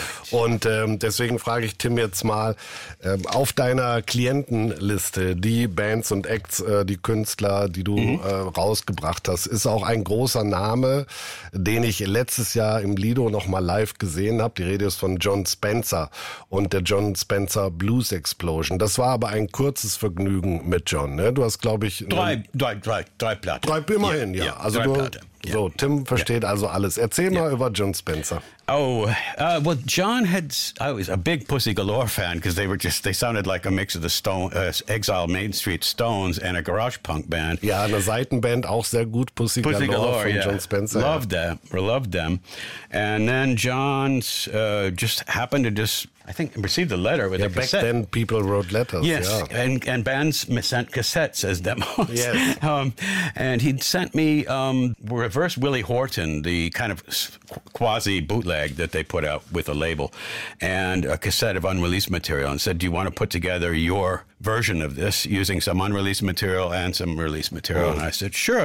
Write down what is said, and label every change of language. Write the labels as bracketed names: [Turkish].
[German] Und deswegen frage ich Tim jetzt mal, auf deiner Klientenliste, die Bands und Acts, die Künstler, die du rausgebracht hast, ist auch ein großer Name, den ich letztes Jahr im Lido noch mal live gesehen habe. Die Rede ist von John Spencer und der John Spencer Blues Explosion. Das war aber ein kurzes Vergnügen mit John. Ne? Du hast, glaube ich, drei Platten. Immerhin, ja. Also drei Platten. So, Tim versteht also alles. Erzähl mal über John Spencer. [English] Oh, well, John had, I was a big Pussy Galore fan because they were just, they sounded like a mix of the Stone, Exile Main Street Stones and a garage punk band. [German] Ja, eine Seitenband, auch sehr gut, Pussy Galore von John Spencer. [English] Loved them, loved them. And then John just happened to just, I think, received a letter with a cassette. Back then people wrote letters. Yes, and bands sent cassettes as demos. Yes. And he'd sent me Reverse Willie Horton, the kind of quasi bootleg that they put out with a label, and a cassette of unreleased material, and said, do you want to put together your version of this using some unreleased material and some released material? Mm. And I said, sure.